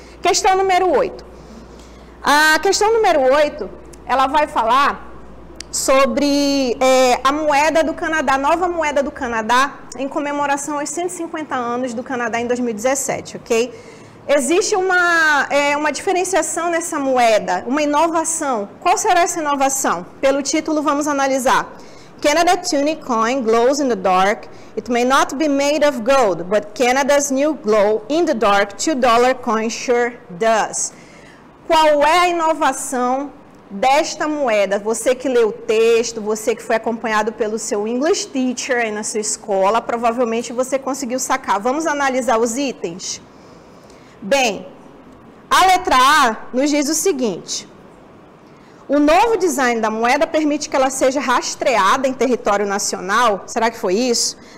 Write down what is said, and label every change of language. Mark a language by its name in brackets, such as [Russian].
[Portuguese] Questão número 8. A questão número 8, ela vai falar sobre a moeda do Canadá, a nova moeda do Canadá, em comemoração aos 150 anos do Canadá em 2017, ok? Existe uma diferenciação nessa moeda, uma inovação. Qual será essa inovação? Pelo título, vamos analisar. [English] Canada Tunic Coin glows in the dark. It may not be made of gold, but Canada's new glow in the dark $2 coin sure does. [Portuguese] Qual é a inovação desta moeda? Você que leu o texto, você que foi acompanhado pelo seu [English] English teacher [Portuguese] aí na sua escola, provavelmente você conseguiu sacar. Vamos analisar os itens? Bem, a letra A nos diz o seguinte: o novo design da moeda permite que ela seja rastreada em território nacional. Será que foi isso?